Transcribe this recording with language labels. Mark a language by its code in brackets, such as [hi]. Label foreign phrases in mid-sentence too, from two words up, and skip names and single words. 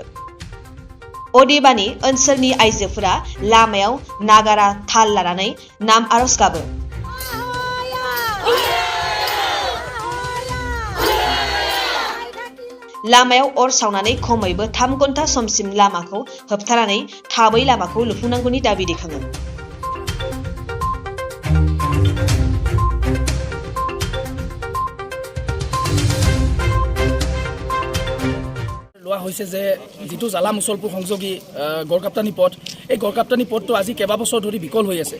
[brx] अदेबानि ओनसोलनि आइजोफोरा लामायाव नागारा थाल लानानै नाम आरज गाबो। लामायाव अर सावनानै खमैबो 3 घन्टा समसिम लामाखौ होबथानानै थाबै लामाखौ लुफुंनांगौनि दाबि दैखाङो। [as] লোৱা হৈছে যে যিটো জালা মুছলপুৰ সংযোগী গড়কাপ্তানি পথ, এই গড়কাপ্তানি পথটো আজি কেইবাবছৰ ধৰি বিকল হৈ আছে।